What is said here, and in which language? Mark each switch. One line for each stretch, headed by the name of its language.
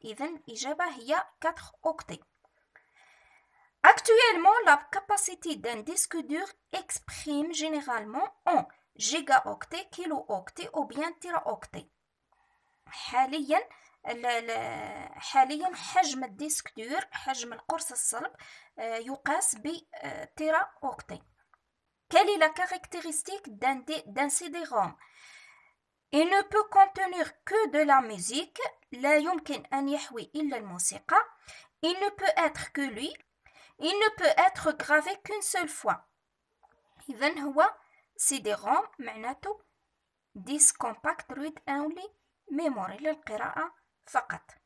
Arabic: إذن الإجابة هي
French: 4 octets. Actuellement, la capacité d'un disque dur exprime généralement en gigaoctets, kilooctets ou bien teraoctets.
Arabic: حاليا حجم الديسك دور، حجم القرص الصلب، يقاس بتيرا اوكتي.
French: Quelle est la caractéristique d'un CD-ROM? Il ne peut contenir que de la musique.
Arabic: لا يمكن أن يحوي إلا الموسيقى.
French: Il ne peut être que lui. Il ne peut être gravé qu'une seule fois.
Arabic: إذن هو
French: CD-ROM معناته
English: Disk Compact Read Only Memory
French: للقراءة فقط.